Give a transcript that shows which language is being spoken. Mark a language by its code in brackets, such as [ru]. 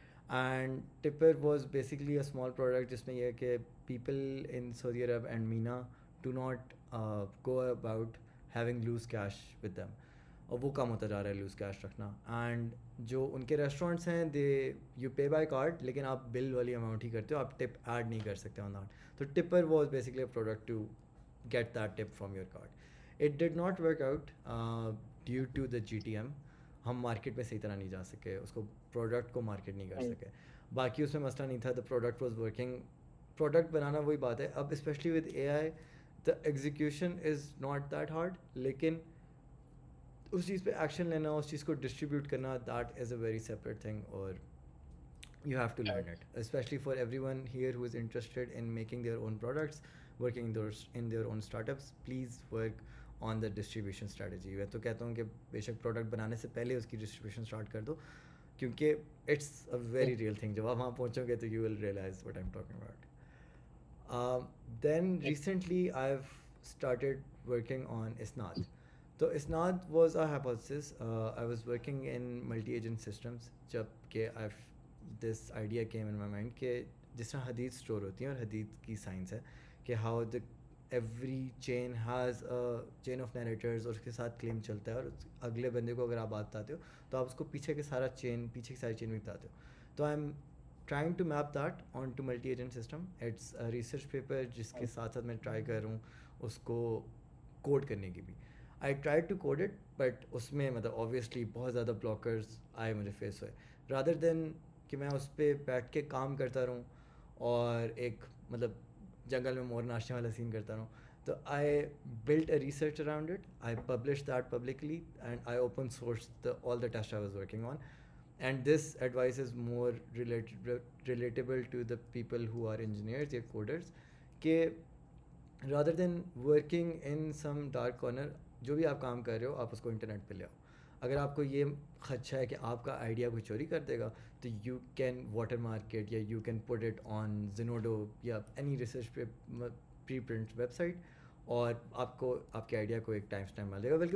[en] and Tupper was basically a small product [ur] جس میں یہ کہ [en] people in Saudi Arab and MENA do not go about having loose cash with them, [ur] اور وہ کم ہوتا جا رہا ہے لوز کیش رکھنا. اینڈ جو ان کے ریسٹورینٹس ہیں [en] they you pay by card, [ur] لیکن آپ بل والی اماؤنٹ ہی کرتے ہو، آپ ٹپ ایڈ نہیں کر سکتے [en] On that. [ur] تو [en] Tipper was basically a product to get that tip from your card. It did not work out due to the GTM. [ur] ہم مارکیٹ میں صحیح طرح نہیں جا سکے، اس کو پروڈکٹ کو مارکیٹ نہیں کر سکے. باقی اس میں مسئلہ نہیں تھا. [en] The product was working. [ur] Product بنانا وہی بات ہے. [en] اب specially with AI the execution is not that hard, [ur] لیکن اس چیز پہ ایکشن لینا، اس چیز کو ڈسٹریبیوٹ کرنا، [en] That is a very separate thing. [ur] اور [en] you have to learn it, especially for everyone here who is interested in making their own products, working in their own startups. Please work on the distribution strategy. [ur] میں تو کہتا ہوں کہ بے شک product بنانے سے پہلے اس کی ڈسٹریبیوشن اسٹارٹ کر دو، کیونکہ [en] It's a very real thing. [ur] جب آپ وہاں پہنچو گے تو [en] You will realize what I am talking about. Then recently I have started working on اسناد. [ur] تو اسناد [en] Was a hypothesis. I was working in multi agent systems, [ur] جب کہ [en] this idea came in my mind [ur] کہ جس طرح حدید store ہوتی ہیں، اور حدید کی سائنس ہے کہ [en] how the every chain has a chain of narrators, [ur] اور اس کے ساتھ کلیم چلتا ہے، اور اگلے بندے کو اگر آپ بات بتاتے ہو تو آپ اس کو پیچھے کی ساری چین بھی بتاتے ہو. [en] تو I am trying to map that on to multi agent system. It's research paper [ur] جس کے ساتھ ساتھ میں ٹرائی کر رہا ہوں اس کو کوڈ کرنے کی بھی. [en] I try to code it, but [ur] اس میں مطلب اوبویسلی بہت زیادہ بلاکرز آئے مجھے فیس ہوئے. [en] rather than [ur] کہ میں اس پہ بیٹھ کے کام کرتا رہوں اور ایک مطلب جنگل میں مور ناچنے والا سین کرتا رہوں، [en] So I built a research around it. I published that publicly, and I open sourced all the tests I was working on. And this advice is more relatable to the people who are engineers or coders. [ur] کہ [en] rather than working in some dark corner, [ur] جو بھی آپ کام کر رہے ہو آپ اس کو internet پہ لے آؤ. اگر آپ کو یہ خدشہ ہے کہ آپ کا آئیڈیا کوئی چوری کر دے گا تو [en] you can water market [ur] یا [en] you can put it on Zenodo [ur] یا اینی ریسرچ پہ پری پرنٹ ویب سائٹ, اور آپ کو آپ کے آئیڈیا کو ایک ٹائم اسٹیمپ مل جائے گا.